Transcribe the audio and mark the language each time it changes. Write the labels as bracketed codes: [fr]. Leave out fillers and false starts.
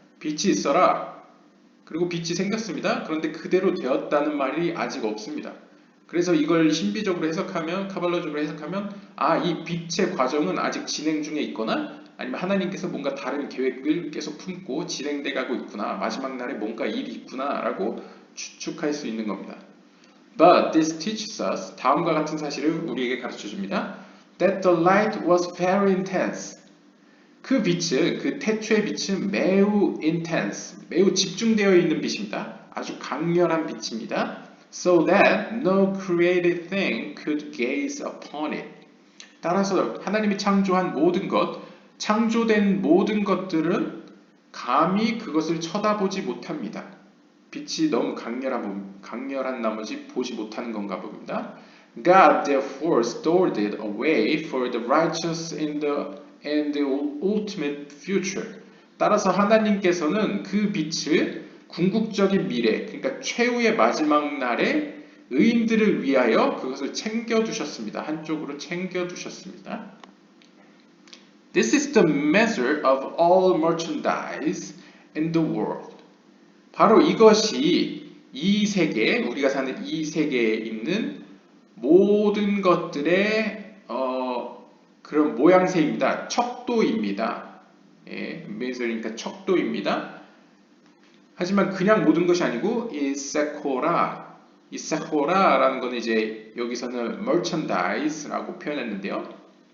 [ko] 빛이 있어라, 그리고 빛이 생겼습니다. 그런데 그대로 되었다는 말이 아직 없습니다. 그래서 이걸 신비적으로 해석하면, 카발라적으로 해석하면 이 빛의 과정은 아직 진행 중에 있거나 아니면 하나님께서 뭔가 다른 계획을 계속 품고 진행돼 가고 있구나, 마지막 날에 뭔가 일이 있구나 라고 추측할 수 있는 겁니다. [en] But this teaches us, [ko] 다음과 같은 사실을 우리에게 가르쳐 줍니다. [en] That the light was very intense. [ko] 그 빛은, 그 태초의 빛은 매우 intense, 매우 집중되어 있는 빛입니다. 아주 강렬한 빛입니다. [en] So that no created thing could gaze upon it. [ko] 따라서 하나님이 창조한 모든 것, 창조된 모든 것들은 감히 그것을 쳐다보지 못합니다. 빛이 너무 강렬한 나머지 보지 못하는 건가 봅니다. [en] God therefore stored it away for the righteous in the ultimate future. [ko] 따라서 하나님께서는 그 빛을 궁극적인 미래, 그러니까 최후의 마지막 날에 의인들을 위하여 그것을 챙겨두셨습니다. 한쪽으로 챙겨두셨습니다. [en] This is the measure of all merchandise in the world. [ko] 바로 이것이 이 세계, 우리가 사는 이 세계에 있는 모든 것들의 그런 모양새입니다. 척도입니다. 예, measure니까 척도입니다. 하지만 그냥 모든 것이 아니고 이 세코라라는 거는 이제 여기서는 merchandise라고 표현했는데요.